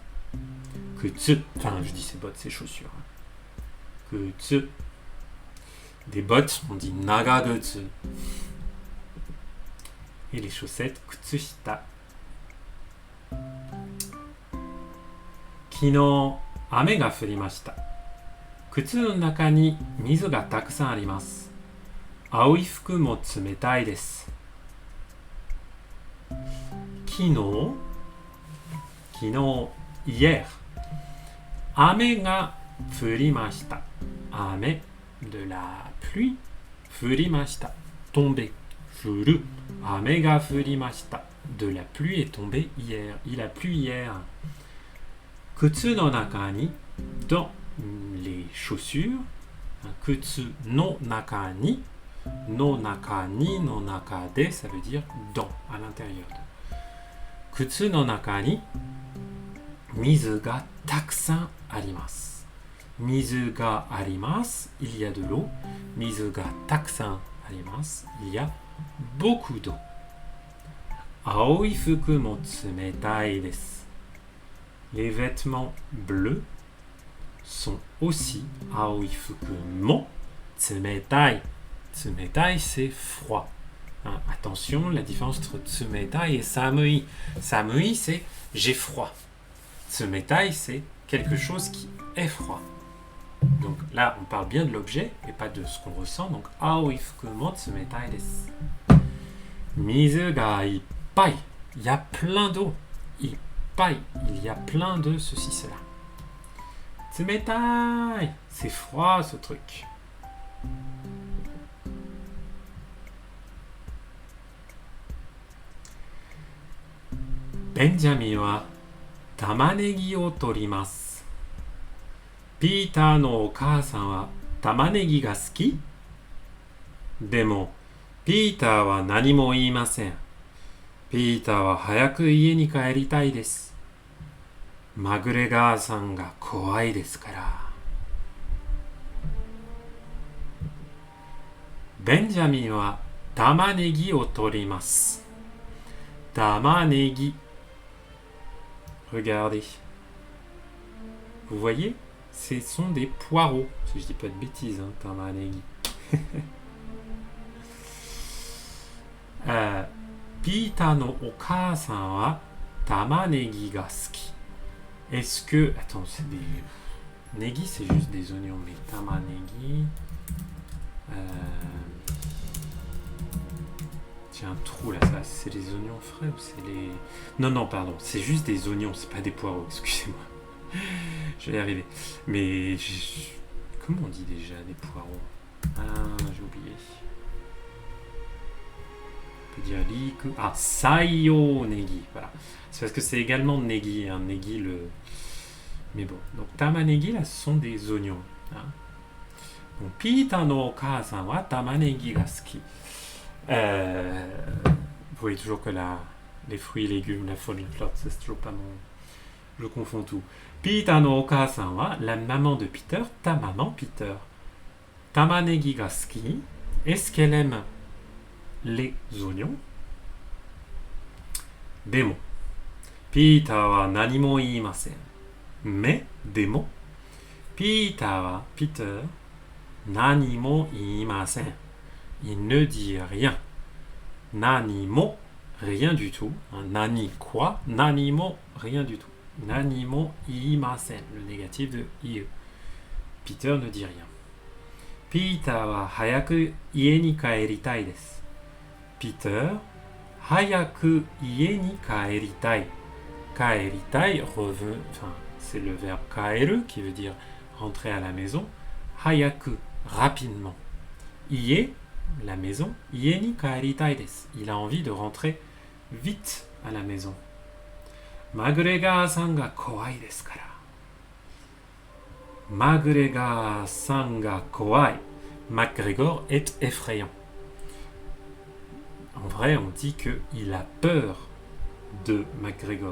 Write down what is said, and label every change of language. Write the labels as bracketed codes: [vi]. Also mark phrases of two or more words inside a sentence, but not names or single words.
[fr] Kutsu, enfin je dis ses bottes, ses chaussures. Kutsu. Des bottes, on dit nagagutsu. Et les chaussettes, kutsushita. [ja] 昨日、雨が降りました. 靴の中に水がたくさんあります. 青い服も冷たいです. [fr] Kino, hier. [ja] 雨が降りました. [fr] Ame, de la pluie. Furimashita, tombé. Furu, [ja] 雨が降りました. [fr] De la pluie est tombée hier. Il a plu hier. [ja] 靴の中に, [fr] dans les chaussures. [ja] 靴の中に. の中に、の中で, [fr] ça veut dire dans, à l'intérieur de. [ja] 靴の中に, 水がたくさんあります. 水があります, [fr] il y a de l'eau. [ja] 水がたくさんあります, [fr] il y a beaucoup d'eau. [ja] 青い服も冷たいです. [fr] Les vêtements bleus sont aussi [ja] 青い服も冷たい. [fr] Tsumetai, c'est froid. Attention, la différence entre tsumetai et samui. Samui, c'est j'ai froid. Tsumetai, c'est quelque chose qui est froid. Donc là, on parle bien de l'objet et pas de ce qu'on ressent. Donc, [ja] 青い服も冷たいです。水がいっぱい. [fr] Il y a plein d'eau. Ippai. Il y a plein de ceci, cela. Tsumetai. C'est froid, ce truc. [ja] Benjaminは玉ねぎを取ります. Peterのお母さんは玉ねぎが好き? Demo, Peterは何も言いません. Peterは早く家に帰りたいです. MacGregor-san ga kowai desu kara. Benjaminは玉ねぎを取ります. Tamanegi. [fr] Regardez. Vous voyez? Ce sont des poireaux. Si je dis pas de bêtises, tamanegi. [ja] Peterのお母さんは玉ねぎが好き. [fr] Est-ce que... Attends, c'est des... Negi, c'est juste des oignons, mais tamanegi... J'ai un trou là, ça, c'est les oignons frais ou c'est les... Non, pardon, c'est juste des oignons, c'est pas des poireaux, excusez-moi. Je vais y arriver. Mais... Comment on dit déjà des poireaux? Ah, j'ai oublié. peut dire riku. Ah, [ja] 西洋ねぎ. [fr] Voilà. C'est parce que c'est également negi. Hein, negi le. Mais bon. Donc tamanegi là, ce sont des oignons. Hein. Donc, [ja] Peterのお母さんは玉ねぎが好き. [fr] Vous voyez toujours que les fruits et légumes, la faune, la flore, c'est toujours pas mon. Je confonds tout. [ja] Peterのお母さんは, [fr] la maman de Peter, ta maman Peter. [ja] 玉ねぎが好き. [fr] Est-ce qu'elle aime les oignons? [ja] Demo. Peterは何も言いません. [fr] Mais, demo. [ja] Peter、何も言いません. [fr] Il ne dit rien. [ja] 何も, [fr] rien du tout. Nani quoi? [ja] 何も, [fr] rien du tout. [ja] 何も言いません, [fr] le négatif de iu. Peter ne dit rien. [ja] Peterは早く家に帰りたいです. Peter、早く家に帰りたい. [fr] Kaeritai, enfin, c'est le verbe kaeru qui veut dire rentrer à la maison. Hayaku, rapidement. Ie, la maison. [ja] 家に帰りたいです. [fr] Il a envie de rentrer vite à la maison. [ja] McGregorさんが怖いですから. McGregor-san ga kowai. [fr] McGregor est effrayant. En vrai, on dit qu'il a peur de McGregor.